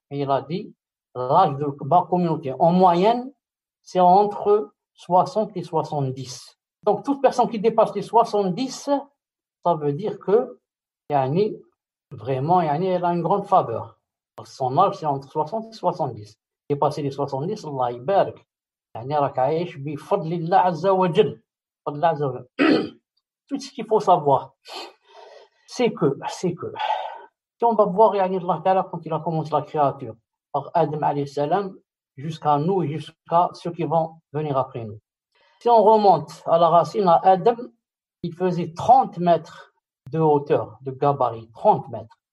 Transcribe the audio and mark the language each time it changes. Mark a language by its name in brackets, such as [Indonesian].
[French] Et il a dit, l'âge de ma communauté, en moyenne, c'est entre 60 et 70. Donc, toute personne qui dépasse les 70, ça veut dire que, vraiment, elle a une grande faveur. Son âge, c'est entre 60 et 70. Dépasser les 70, Allah يبارك. [Arabic] راك عايش بفضل الله عز وجل. فضل الله عز وجل. [French] Tout ce qu'il faut savoir, c'est que, si on va voir, Allah Ta'ala, quand il a commencé la créature, par Adam alayhi salam, jusqu'à nous, jusqu'à ceux qui vont venir après nous. Si on remonte à la racine, à Adam, il faisait 30 mètres de hauteur, de gabarit, 30 mètres.